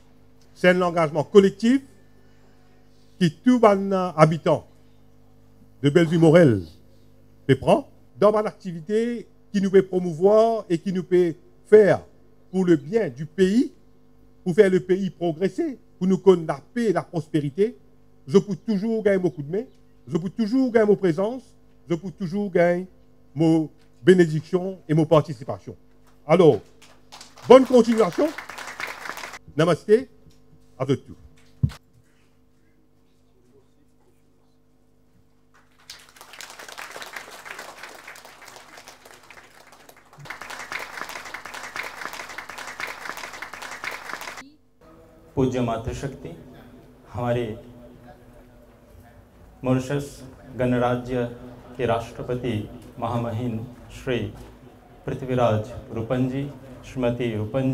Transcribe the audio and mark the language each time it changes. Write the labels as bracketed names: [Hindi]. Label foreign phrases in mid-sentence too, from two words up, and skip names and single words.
[French] C'est un engagement collectif qui tout un habitant de Bellevue-Morel prend dans une activité qui nous peut promouvoir et qui nous peut faire pour le bien du pays, pour faire le pays progresser, pour nous connaître la paix et la prospérité. Je peux toujours gagner mon coup de main, je peux toujours gagner mon présence, je peux toujours gagner mon bénédictions et mon participation. Alors, bonne continuation. Namasté à vous tous. [Hindi] पूज्य मातृशक्ति, हमारे मॉरिशस गणराज्य के राष्ट्रपति महामहिम श्री पृथ्वीराज रूपन जी, श्रीमती रूपन